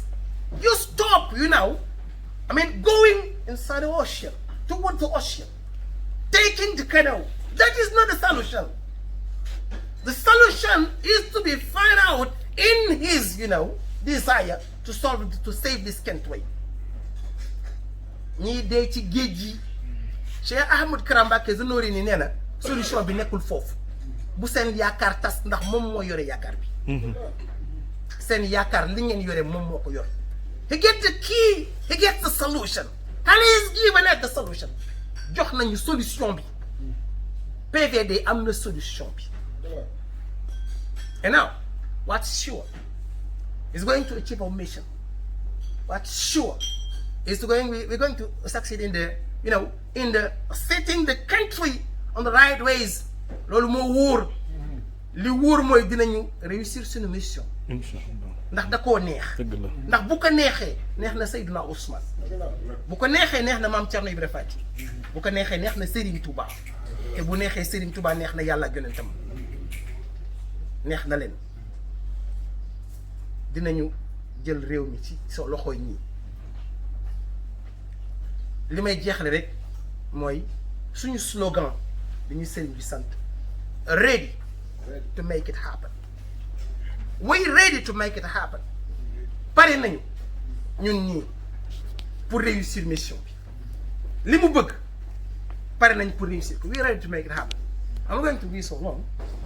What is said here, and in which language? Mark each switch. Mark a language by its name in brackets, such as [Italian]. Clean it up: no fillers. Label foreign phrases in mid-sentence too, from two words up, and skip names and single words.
[English] You stop, going inside the ocean, towards the ocean, taking the canoe. That is not the solution. the solution is to be found out in his, desire to save this country. [Wolof] ñii dee ci géej gi Cheikh Ahmed Kara Mbacké Noreyni nee na solution bi nekkul foofu bu seen yaakaar tas ndax moom moo yore yaakaar bi. seen yaakaar li ngeen yore moom moo ko yor. [English] he gets the key, he gets the solution, and he is given at the solution. [Wolof] jox nañu solution bi. PVD am na solution bi. [English] And now, what's sure is going to achieve our mission. What's sure is we're going to succeed in the setting the country on the right ways. [Wolof] loolu moo wóor li wóor mooy dinañu réussir suñu mission. ndax da koo neex. ndax bu ko neexee neex na Seydina Ousmane. bu ko neexee neex na maam Thierno Ibrahima Fati. bu ko neexee neex na Serigne Touba. te bu neexee Serigne Touba neex na yàlla yonentam neex na leen dinañu jël réew mi ci so loxoy ñii li may jeexale rek mooy suñu slogan dañuy sëriñ bi sant [English] ready to make it happen. We ready to make it happen. [Wolof] pare nañu ñun ñii pour réussir mission bi li mu bëgg pare nañ pour réussir ko. [English] We ready to make it happen. I'm going to be so long.